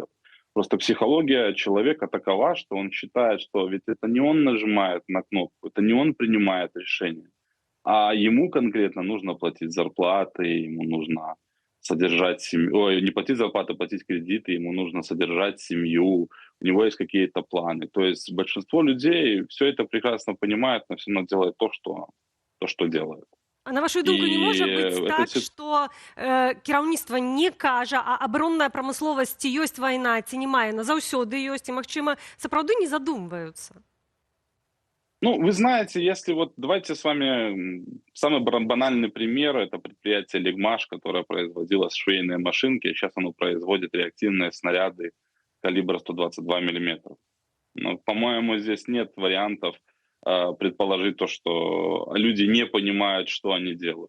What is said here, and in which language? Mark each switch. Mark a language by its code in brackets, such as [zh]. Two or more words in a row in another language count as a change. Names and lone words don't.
[ru] Просто психология человека такова, что он считает, что ведь это не он нажимает на кнопку, это не он принимает решение, а ему конкретно нужно платить зарплаты, ему нужно содержать семью, ой, не платить зарплаты, платить кредиты, ему нужно содержать семью, у него есть какие-то планы. То есть большинство людей все это прекрасно понимает, но все равно делает то, что делает. [be] А на вашу думку, не може быць [ru] это [be] так, си- што кіраўніцтва не кажа, а абаронная прамысловасць ці ёсць вайна, ці не мае, на заўсёды ёсць, і, магчыма, сапраўды не задумваюцца? [ru] Ну, вы знаете, если вот давайте с вами самый банальный пример, это предприятие Лигмаш, которое производило швейные машинки, сейчас оно производит реактивные снаряды калибра 122 миллиметра. Но, по-моему, здесь нет вариантов предположить то, что люди не понимают, что они делают.